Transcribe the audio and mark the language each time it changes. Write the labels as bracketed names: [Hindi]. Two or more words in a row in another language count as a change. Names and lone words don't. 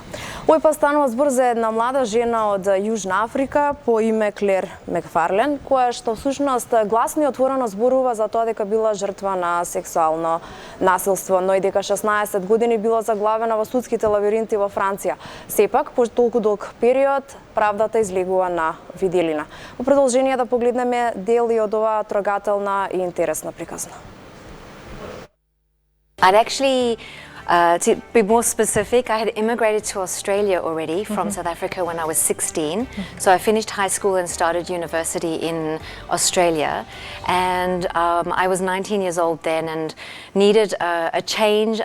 [Macedonian] Овој па станува збор за една млада жена од Јужна Африка по име Клер Мекфарлен, која што всушност гласно и отворено зборува за тоа дека била жртва на сексуално насилство, но и дека 16 години била заглавена во судските лабиринти во Франција. Сепак, по толку долг период, правдата излегува на виделина. Во продолжение да погледнеме дели од оваа трогателна и интересна приказна. [English] I'd actually, to be more specific, I had immigrated to Australia already from South Africa when I was 16. So I finished high school and started university in Australia. And I was 19 years old then and needed a change.